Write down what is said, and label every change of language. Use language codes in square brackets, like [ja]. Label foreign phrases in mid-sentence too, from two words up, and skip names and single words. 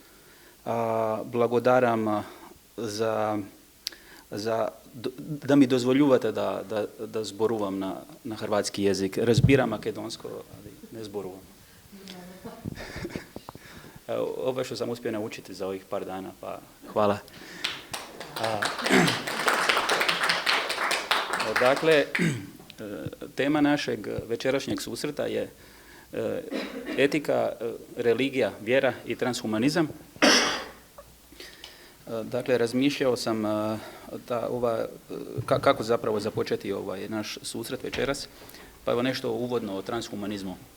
[mk] Благодарам да ми дозволувате да зборувам на хрватски јазик. [sr] Разбирам македонско, али [mk] не зборувам. [sr] Ова што сам успео научити за ових пар дана, па хвала. [hr] Dakle, tema našeg večerašnjeg susreta je etika, religija, vjera i transhumanizam. Dakle, razmišljao sam kako zapravo započeti ovaj naš susret večeras, pa evo nešto uvodno o transhumanizmu.